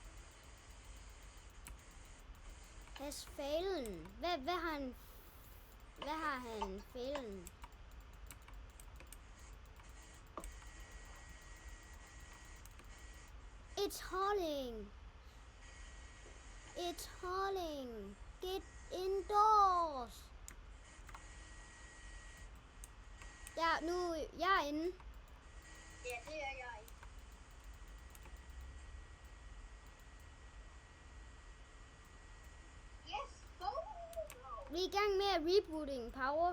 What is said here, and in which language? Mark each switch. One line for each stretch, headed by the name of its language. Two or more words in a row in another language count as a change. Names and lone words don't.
English: Has fallen.
Danish: Hvad har han? Hvad har han? Fælden.
English: It's hauling. It's hauling. Get indoors.
Danish: Ja, nu jeg er inde. Ja, det er jeg ikke.
English: Yes, go!
Danish: Vi er i gang med at
English: rebooting power.